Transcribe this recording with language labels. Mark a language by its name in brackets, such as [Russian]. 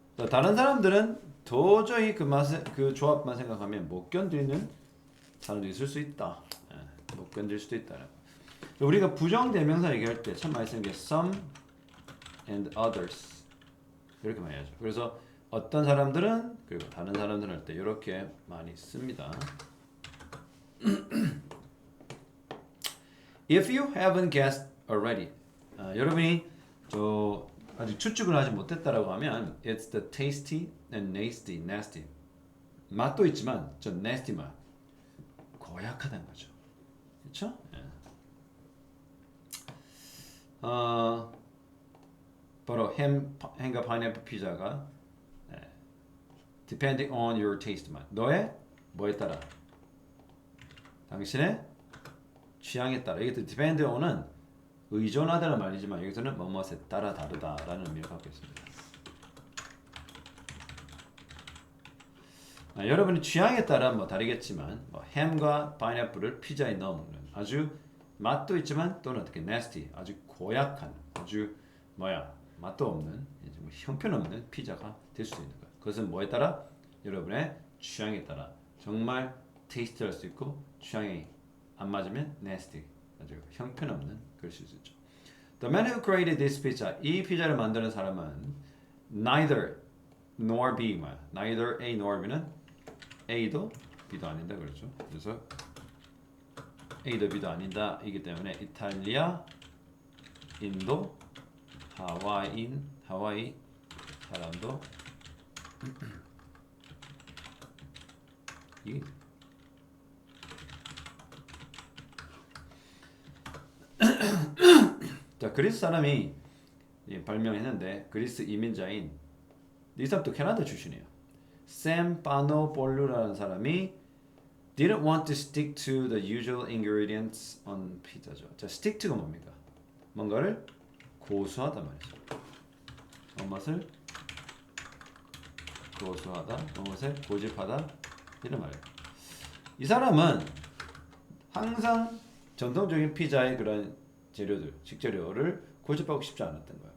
[Korean] 다른 사람들은 도저히 그 맛을 그 조합만 생각하면 못 견디는 사람도 있을 수 있다. 못 견딜 수도 있다. 우리가 부정대명사 얘기할 때 참 많이 쓰는 게 [English] some and others [Korean] 이렇게 많이 하죠. 그래서 어떤 사람들은 그리고 다른 사람들은 할 때 이렇게 많이 씁니다. [English] If you haven't guessed already, [Korean] 여러분이 아직 추측을 하지 못했다라고 하면 [English] it's the tasty and nasty. [Korean] 맛도 있지만 저 nasty 맛 고약하다는 거죠. 그렇죠? 바로 햄과 파인애플 피자가 [English] depending on your taste [Korean] 맛. 너의 뭐에 따라? 당신의 취향에 따라. 이게 depend on은 의존하다는 말이지만 여기서는 뭐뭐에 따라 다르다라는 의미를 갖고 있습니다. 여러분이 취향에 따라 뭐 다르겠지만 뭐 햄과 파인애플을 피자에 넣어 먹는 아주 맛도 있지만 또는 어떻게 nasty 아주 고약한 아주 맛도 없는 뭐 형편없는 피자가 될 수 있는 거예요. 그것은 뭐에 따라? 여러분의 취향에 따라 정말 테이스트할 수 있고 취향이 안 맞으면 nasty 아주 형편없는 그럴 수 있죠. [English] The man who created this pizza [Korean] 이 피자를 만드는 사람은 [English] neither nor B neither A nor B는 [Korean] A도 B도 아니다 그렇죠. 그래서 A도 B도 아니다 이기 때문에 이탈리아, 인도, 하와이 사람도 이 자, 그리스 사람이 발명했는데 그리스 이민자인 이 사람도 캐나다 출신이에요. 샘 파노폴루라는 사람이 [English] didn't want to stick to the usual ingredients on pizza죠. [Korean] 자, stick to가 뭡니까? 뭔가를 고수하다 말이죠. 무엇을 고수하다, 무엇을 고집하다 이런 말이에요. 이 사람은 항상 전통적인 피자의 그런 재료들, 식재료를 고집하고 싶지 않았던 거예요.